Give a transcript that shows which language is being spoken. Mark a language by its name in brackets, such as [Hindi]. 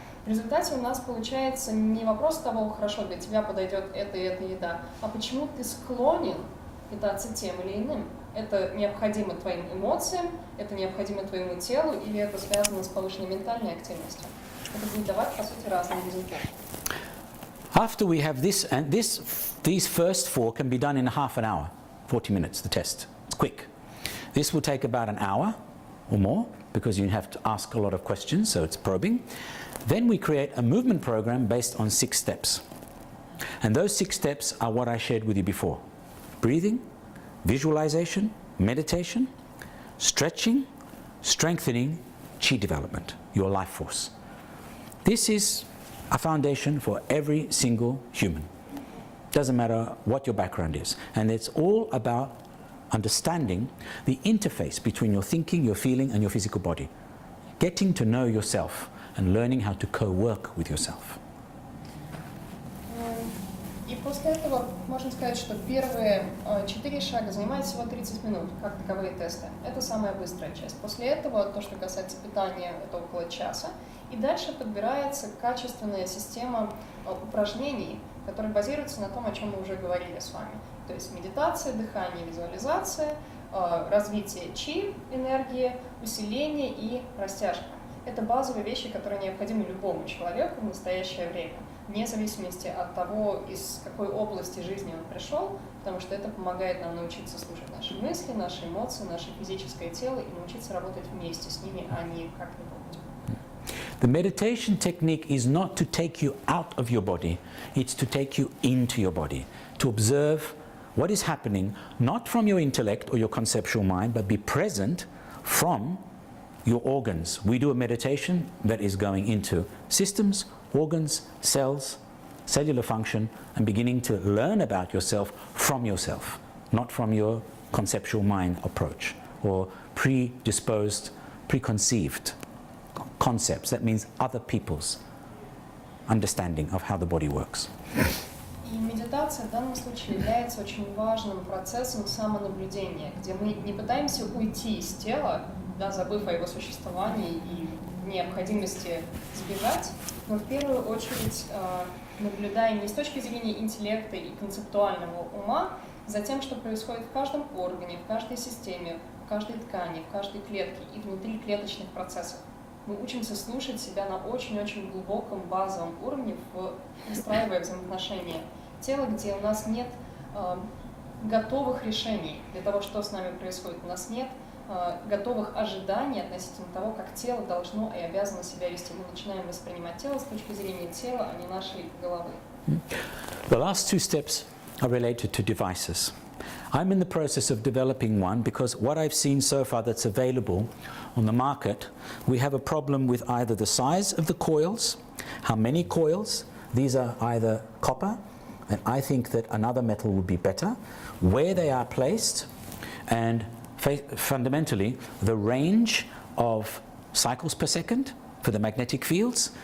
[Russian] В результате у нас получается не вопрос того, хорошо, для тебя подойдет эта и эта еда, а почему ты склонен питаться тем или иным. Это необходимо твоим эмоциям, это необходимо твоему телу, или это связано с повышенной ментальной активностью. Это будет давать, по сути, разные результаты. [English] After we have this, and these first 4 can be done in half an hour, 40 minutes, the test. It's quick. This will take about an hour or more because you have to ask a lot of questions, so it's probing. Then we create a movement program based on 6 steps. And those 6 steps are what I shared with you before. Breathing, visualization, meditation, stretching, strengthening, chi development, your life force. This is a foundation for every single human. Doesn't matter what your background is. And it's all about understanding the interface between your thinking, your feeling, and your physical body. Getting to know yourself and learning how to co-work with yourself. [Russian] И после этого можно сказать, что первые 4 шага занимают всего 30 минут, как таковые тесты. Это самая быстрая часть. После этого, то, что касается питания, это около часа. И дальше подбирается качественная система упражнений, которые базируются на том, о чем мы уже говорили с вами. То есть медитация, дыхание, визуализация, развитие чи, энергии, усиление и растяжка. Это базовые вещи, которые необходимы любому человеку в настоящее время, вне зависимости от того, из какой области жизни он пришел, потому что это помогает нам научиться слушать наши мысли, наши эмоции, наше физическое тело и научиться работать вместе с ними, а не как-нибудь. [English] The meditation technique is not to take you out of your body, it's to take you into your body, to observe what is happening, not from your intellect or your conceptual mind, but be present from your organs. We do a meditation that is going into systems, organs, cells, cellular function, and beginning to learn about yourself from yourself, not from your conceptual mind approach or predisposed, preconceived concepts. That means other people's understanding of how the body works. [Russian] И медитация в данном случае является очень важным процессом самонаблюдения, где мы не пытаемся уйти из тела, да, забыв о его существовании и необходимости сбежать, но в первую очередь наблюдаем не с точки зрения интеллекта и концептуального ума за тем, что происходит в каждом органе, в каждой системе, в каждой ткани, в каждой клетке и внутри клеточных процессов. Мы учимся слушать себя на очень-очень глубоком базовом уровне, выстраивая взаимоотношения тела, где у нас нет готовых решений для того, что с нами происходит. У нас нет готовых ожиданий относительно того, как тело должно и обязано себя вести. Мы начинаем воспринимать тело с точки зрения тела, а не нашей головы. [English] The last 2 steps are related to devices. I'm in the process of developing one because what I've seen so far that's available on the market, we have a problem with either the size of the coils, how many coils, these are either copper, and I think that another metal would be better, where they are placed, and fundamentally the range of cycles per second for the magnetic fields.